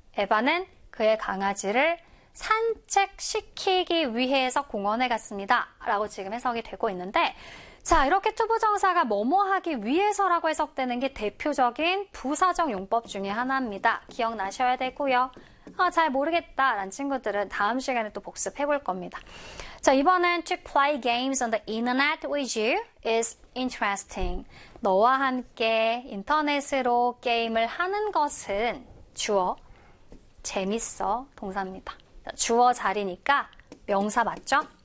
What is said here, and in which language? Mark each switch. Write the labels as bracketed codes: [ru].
[ko] 에바는 그의 강아지를 산책시키기 위해서 공원에 갔습니다. 라고 지금 해석이 되고 있는데 자, 이렇게 투부정사가 뭐뭐하기 위해서라고 해석되는 게 대표적인 부사적 용법 중에 하나입니다. 기억나셔야 되고요. 아, 잘 모르겠다라는 친구들은 다음 시간에 또 복습해 볼 겁니다. 자, 이번엔 [en] to play games on the internet with you is interesting. [ko] 너와 함께 인터넷으로 게임을 하는 것은 주어, 재밌어, 동사입니다. 주어 자리니까 명사 맞죠?